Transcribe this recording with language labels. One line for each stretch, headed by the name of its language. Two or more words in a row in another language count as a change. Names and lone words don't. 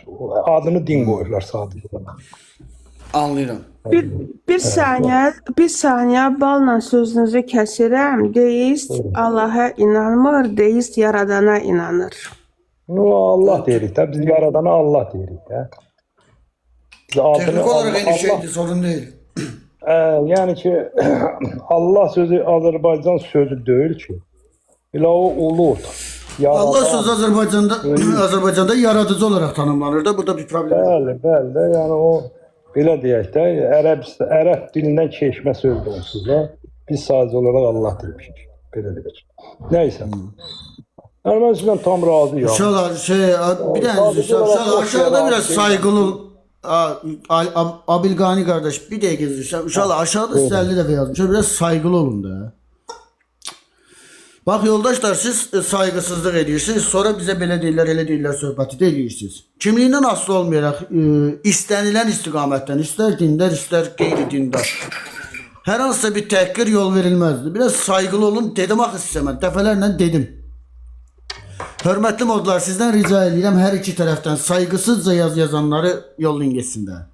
Azerbaijani: Adını din qoyurlar sadəcə. Anlayıram. Bir saniyə balla sözünüzü kəsirəm. Deist Allaha inanmır, deist yaradana inanır. Allah deyirik də, biz yaradana Allah deyirik də.
Turkish: Teknik olarak aynı şeydi, sorun değil.
Azerbaijani: Yəni ki, Allah sözü Azərbaycan sözü deyil ki. Elə o uludur. Allah sözü Azərbaycanda yaradıcı
Turkish: olarak tanımlanır
Azerbaijani: da, burada bir
Turkish: problem yok.
Azerbaijani: Bəli də, yəni o belə deyək də, ərəb dilindən keçmə sözdür onsuz da. Biz sadəcə olaraq Allah demişik. Belə deyək. Nəysə. Yəni mən sizdən tam razıyam. İnşallah bir dənə aşağıda
Turkish: biraz saygılı
Azerbaijani: Abilgani kardeş bir dəqiqə izləyirsən. İnşallah aşağıda sizlərlə də yazmışlar.
Turkish: Biraz saygılı
Azerbaijani: olun da.
Turkish: Bak yoldaşlar siz saygısızlık ediyorsunuz.
Azerbaijani: Sonra
Turkish: bize böyle
Azerbaijani: deyirlər, elə deyirlər söhbəti də edirsiniz. Kimliyindən asılı olmayaraq istənilən istiqamətdən, istər dindar, istər qeyri-dindar. Hər hansısa bir təhqir yol verilməzdi.
Turkish: Biraz saygılı
Azerbaijani: olun dedim axı sizə mən. Dəfələrlə dedim. Hörmətli modlar sizdən rica edirəm hər iki tərəfdən saygısızca yazanları yollayın geçsin də.